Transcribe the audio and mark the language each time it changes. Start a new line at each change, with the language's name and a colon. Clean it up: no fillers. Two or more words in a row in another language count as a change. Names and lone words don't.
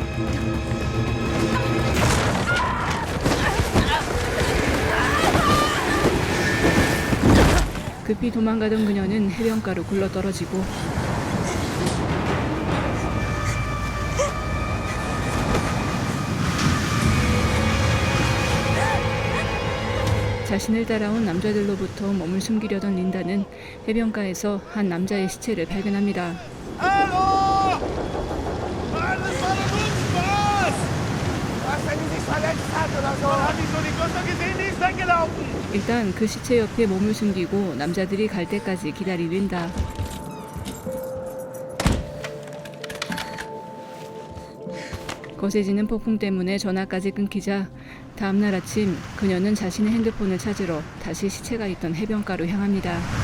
Korean: 급히 도망가던 그녀는 해변가로 굴러떨어지고 자신을 따라온 남자들로부터 몸을 숨기려던 린다는 해변가에서 한 남자의 시체를 발견합니다.
German: Hallo! Das war doch nur ein Spaß! Was, wenn die sich verletzt hat oder so? Hab ich so die Gusto gesehen, die ist weggelaufen!
Korean: 일단 그 시체 옆에 몸을 숨기고 남자들이 갈 때까지 기다리린다. 거세지는 폭풍 때문에 전화까지 끊기자 다음날 아침 그녀는 자신의 핸드폰을 찾으러 다시 시체가 있던 해변가로 향합니다.